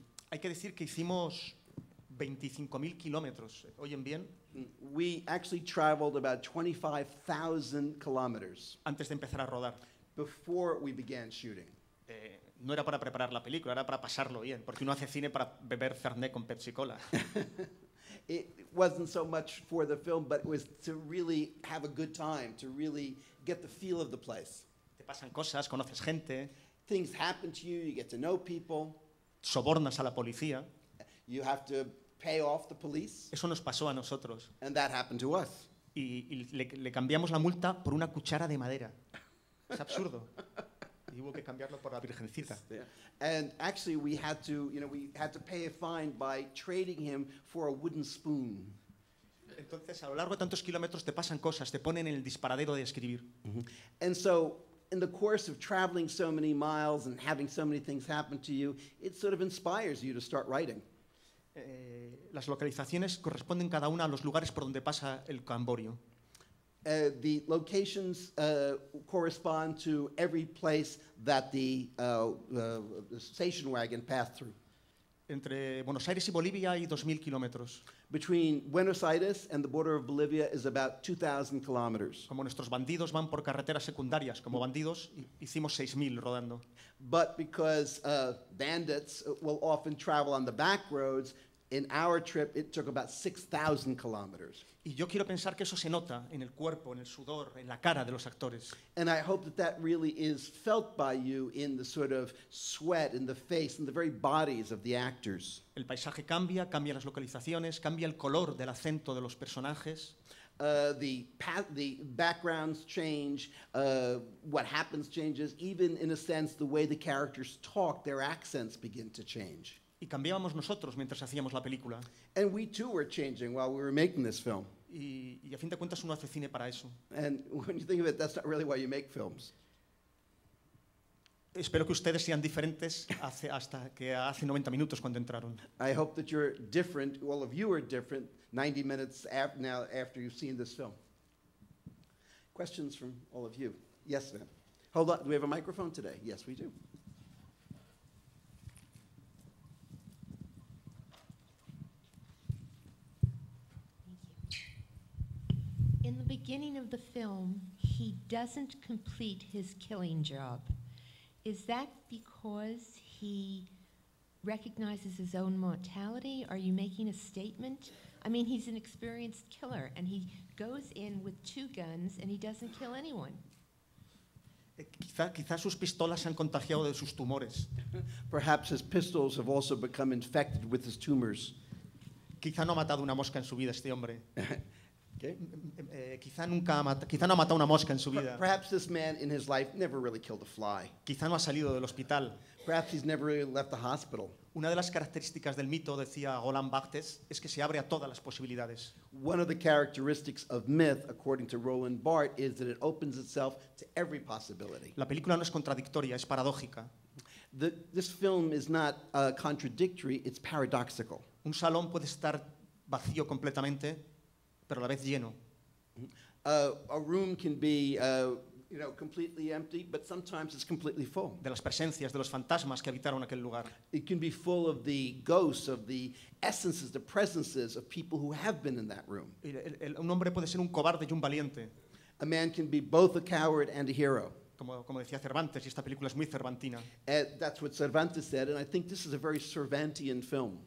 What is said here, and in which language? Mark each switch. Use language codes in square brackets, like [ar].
[es] Hay que decir que hicimos 25.000 kilómetros. ¿Oyen bien? [en] We actually traveled about 25,000 kilometers [es] Antes de empezar a rodar. [en] before we began shooting. [es] No era para preparar la película, era para pasarlo bien, porque uno hace cine para beber Fernet con Pepsi Cola. [en] It wasn't so much for the film, but it was to really have a good time, to really get the feel of the place. [es] Te pasan cosas, conoces gente, [en] Things happen to you, you get to know people, [es] sobornas a la policía. [en] you have to pay off the police, [es] Eso nos pasó a nosotros. [en] and that happened to us. [es] Y le cambiamos la multa por una cuchara de madera. Es absurdo. Y hubo que cambiarlo por la Virgencita. [en] Yeah. And actually we had to pay a fine by trading him for a wooden spoon. [es] Entonces, a lo largo de tantos kilómetros te pasan cosas, te ponen en el disparadero de escribir. [en] And so in the course of traveling so many miles and having so many things happen to you, it sort of inspires you to start writing. [es] Las localizaciones corresponden cada una a los lugares por donde pasa el Camborio. [en] The locations correspond to every place that the station wagon passed through. [es] Entre Buenos Aires y Bolivia hay 2.000 kilómetros. [en] Between Buenos Aires and the border of Bolivia is about 2,000 kilometers. [es] Como nuestros bandidos van por carreteras secundarias, como bandidos hicimos 6.000 rodando. [en] But because bandits will often travel on the back roads, in our trip it took about 6,000 kilometers. [es] Y yo quiero pensar que eso se nota en el cuerpo, en el sudor, en la cara de los actores. [en] And I hope that that really is felt by you in the sort of sweat, in the face, in the very bodies of the actors. [es] El paisaje cambia, cambian las localizaciones, cambia el color del acento de los personajes. [en] The backgrounds change, what happens changes, even in a sense the way the characters talk, their accents begin to change. [es] Y cambiábamos nosotros mientras hacíamos la película. [en] And we too were changing while we were making this film. [es] Y a fin de cuentas uno hace cine para eso. [en] And when you think of it, that's not really why you make films. [es] Espero que ustedes sean diferentes hasta que hace 90 minutos cuando entraron. [en] I hope that you're different, all of you are different 90 minutes now after you've seen this film. Questions from all of you? Yes, ma'am. Hold on, do we have a microphone today? Yes, we do. In the beginning of the film, he doesn't complete his killing job. Is that because he recognizes his own mortality? Are you making a statement? I mean, he's an experienced killer, and he goes in with 2 guns, and he doesn't kill anyone. [es] Quizá sus pistolas se han contagiado de sus tumores. [en] Perhaps his pistols have also become infected with his tumors. [es] Quizá no ha matado una mosca en su vida este hombre. [en] Okay. [es] Quizá no ha matado una mosca en su vida. [en] Perhaps this man in his life never really killed a fly. [es] Quizá no ha salido del hospital. [en] Perhaps he's never really left the hospital. [es] Una de las características del mito, decía Roland Barthes, es que se abre a todas las posibilidades. [en] One of the characteristics of myth, according to Roland Barthes, is that it opens itself to every possibility. [es] La película no es contradictoria, es paradójica. [en] This film is not contradictory, it's paradoxical. [es] Un salón puede estar vacío completamente, pero a la vez lleno. [en] A room can be completely empty, but sometimes it's completely full. [es] De las presencias, de los fantasmas que habitaron aquel lugar. [en] It can be full of the ghosts, of the essences, the presences of people who have been in that room. [es] Un hombre puede ser un cobarde y un valiente. [en] A man can be both a coward and a hero. [es] Como decía Cervantes, y esta película es muy cervantina. [en] That's what Cervantes said, and I think this is a very Cervantian film.